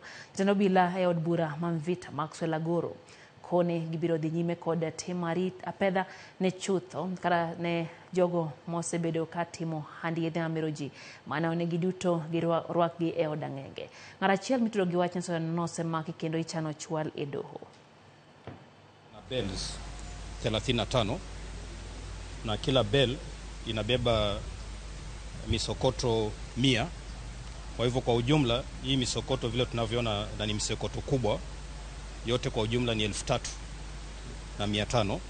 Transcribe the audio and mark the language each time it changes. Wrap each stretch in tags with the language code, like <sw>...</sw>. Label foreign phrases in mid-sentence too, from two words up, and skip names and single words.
<luo>Jatend obila e od bura Mamvita Maxwell Agoro kone gibiro dhi nyime kod timari apedha ne chutho kara ne jogo mosebedo ka timo handiyedhe mameroji mana onegi duto girwakgi e od ang'enge. Ng'at achiel mitudo gi wach nyasore nosemaki kendo ichano chwal e doho.</luo> <sw>Na bells 35 na kila bell inabeba misokoto 100 Kwa hivyo kwa ujumla hii misokoto vile tunavyoona na ni misokoto kubwa, yote kwa ujumla ni 3,500.</sw>